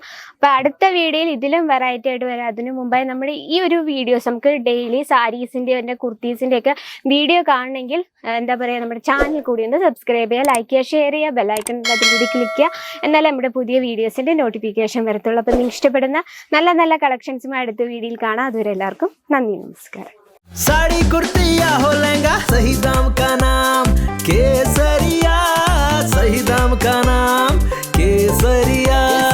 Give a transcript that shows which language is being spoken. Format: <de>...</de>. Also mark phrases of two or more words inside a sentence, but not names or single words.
<ml>അപ്പോൾ അടുത്ത വീഡിയോയിൽ ഇതിലും വെറൈറ്റി ആയിട്ട് വരാം. അതിനു മുമ്പായി നമ്മുടെ ഈ ഒരു വീഡിയോസ് നമുക്ക്</ml> <en>daily sarees</en> <ml>കുർത്തീസിൻ്റെ ഒക്കെ വീഡിയോ കാണണമെങ്കിൽ എന്താ പറയുക, നമ്മുടെ ചാനൽ കൂടി ഒന്ന് സബ്സ്ക്രൈബ് ചെയ്യുക, ലൈക്ക് ചെയ്യുക, ഷെയർ ചെയ്യുക, ബെല്ലൈക്കൺ അതിൽ കൂടി ക്ലിക്ക് ചെയ്യുക. എന്നാലേ നമ്മുടെ പുതിയ വീഡിയോസിൻ്റെ നോട്ടിഫിക്കേഷൻ വരത്തുള്ളൂ. അപ്പോൾ നിങ്ങൾക്ക് ഇഷ്ടപ്പെടുന്ന നല്ല നല്ല കളക്ഷൻസുമായി അടുത്ത വീഡിയോയിൽ കാണാം. അതുവരെ എല്ലാവർക്കും നന്ദി, നമസ്കാരം.</ml> <hi>साड़ी कुर्ती या हो लहंगा, सही दाम का नाम केसरिया, सही दाम का नाम केसरिया.</hi>